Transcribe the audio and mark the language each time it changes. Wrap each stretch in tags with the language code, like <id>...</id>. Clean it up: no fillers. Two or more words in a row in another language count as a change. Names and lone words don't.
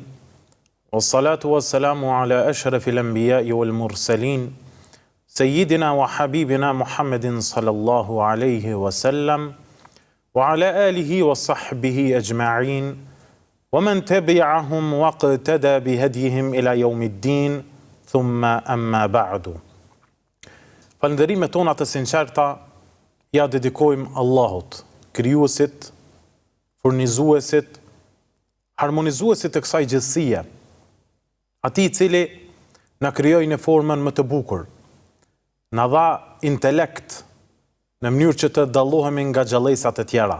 <ar>والصلاة والسلام على أشرف الأنبياء والمرسلين. سيدنا وحبيبنا محمد صلى الله عليه وسلم. وعلى آله وصحبه أجمعين. ومن تبعهم واقتدى بهديهم إلى يوم الدين. ثم أما بعد.</ar> <sq>Falënderimet tona të sinqerta ja dedikojmë Allahut, krijuesit, furnizuesit, harmonizuesit të kësaj gjithësie, atij i cili na krijoi në formën më të bukur, na dha intelekt në mënyrë që të dallohemi nga gjallësat e tjera.</sq>